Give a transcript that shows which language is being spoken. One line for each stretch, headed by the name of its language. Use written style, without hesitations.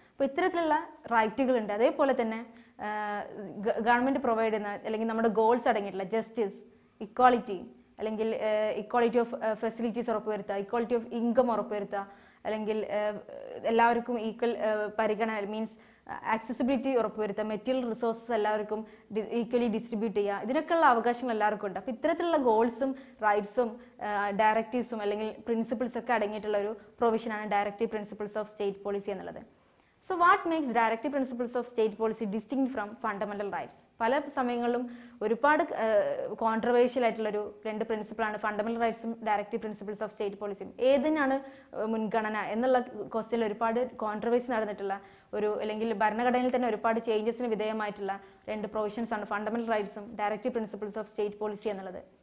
Malayalam: അപ്പോൾ ഇത്തരത്തിലുള്ള റൈറ്റുകളുണ്ട്. അതേപോലെ തന്നെ ഗവൺമെന്റ് പ്രൊവൈഡ് ചെയ്യുന്ന അല്ലെങ്കിൽ നമ്മുടെ ഗോൾസ് അടങ്ങിയിട്ടുള്ള ജസ്റ്റിസ്, ഇക്വാളിറ്റി, അല്ലെങ്കിൽ ഇക്വാളിറ്റി ഓഫ് ഫെസിലിറ്റീസ് ഉറപ്പുവരുത്തുക, ഇക്വാളിറ്റി ഓഫ് ഇൻകം ഉറപ്പുവരുത്തുക, അല്ലെങ്കിൽ എല്ലാവർക്കും ഈക്വൽ പരിഗണന, മീൻസ് ആക്സസിബിലിറ്റി ഉറപ്പുവരുത്തുക, മെറ്റീരിയൽ റിസോഴ്സസ് എല്ലാവർക്കും ഈക്വലി ഡിസ്ട്രിബ്യൂട്ട് ചെയ്യുക, ഇതിനൊക്കെയുള്ള അവകാശങ്ങൾ എല്ലാവർക്കും ഉണ്ട്. അപ്പോൾ ഇത്തരത്തിലുള്ള ഗോൾസും റൈറ്റ്സും ഡയറക്റ്റീവ്സും അല്ലെങ്കിൽ പ്രിൻസിപ്പിൾസ് ഒക്കെ അടങ്ങിയിട്ടുള്ള ഒരു പ്രൊവിഷനാണ് directive principles of state policy എന്നുള്ളത്.
English: So what makes directive principles of state policy distinct from fundamental rights?
Malayalam: പല സമയങ്ങളിലും ഒരുപാട് കോൺട്രവേഴ്ഷ്യൽ ആയിട്ടുള്ളൊരു 2 പ്രിൻസിപ്പിളാണ് fundamental റൈറ്റ്സും directive principles of state പോളിസിയും. ഏതിനാണ് മുൻഗണന എന്നുള്ള ക്വസ്റ്റ്യനിൽ ഒരുപാട് കോൺട്രവേഴ്സി നടന്നിട്ടുള്ള അല്ലെങ്കിൽ ഭരണഘടനയിൽ തന്നെ ഒരുപാട് ചേഞ്ചസിന് വിധേയമായിട്ടുള്ള 2 പ്രൊവിഷൻസ് ആണ് fundamental റൈറ്റ്സും directive principles of state policy എന്നുള്ളത്.